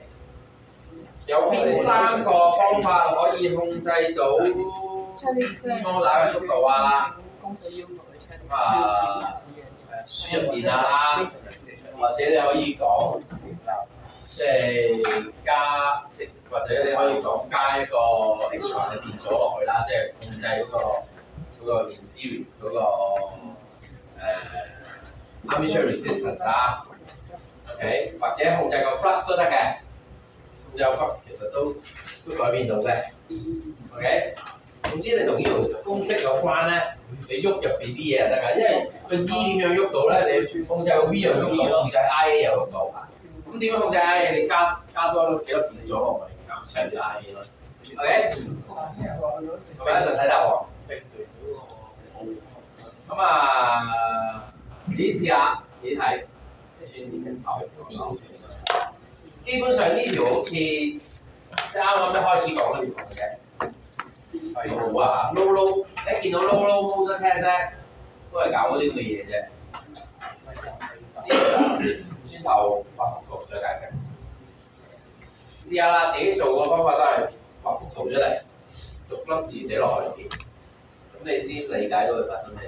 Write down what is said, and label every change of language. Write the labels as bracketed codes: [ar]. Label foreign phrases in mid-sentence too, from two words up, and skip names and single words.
[yue] 有邊3個方法可以控制到 PC 摩打嘅速度啊？公司要求嘅 checklist。輸入電啦，或者你可以講即係加，即或者你可以講加一個 extra 嘅電阻落去啦，即係控制嗰個 [en] in series [yue] 嗰個 [en] armature resistance [yue] 啦。OK， 或者控制個 flux 都得嘅，控制個 flux 其實都改變到嘅。OK， 總之你同呢條公式有關咧，你喐入邊啲嘢就得㗎，因為個 E 點樣喐到咧，你控制個 V 又喐到，控制 IA 又喐到。咁點樣控制 IA？ 你加多幾多電阻落去，減細啲 IA 咯。OK， 我哋一陣睇答案。咁啊，自己試下，自己睇。基本上呢條好似即係啱啱一開始講嗰條嘅，好啊，low 一見到 [en] low motor test [yue] 咧，都係搞嗰啲咁嘅嘢啫。轉頭畫幅圖再解釋。試下啦，自己做個方法都係畫幅圖出嚟，逐粒字寫落去條，咁你先理解到佢發生咩事。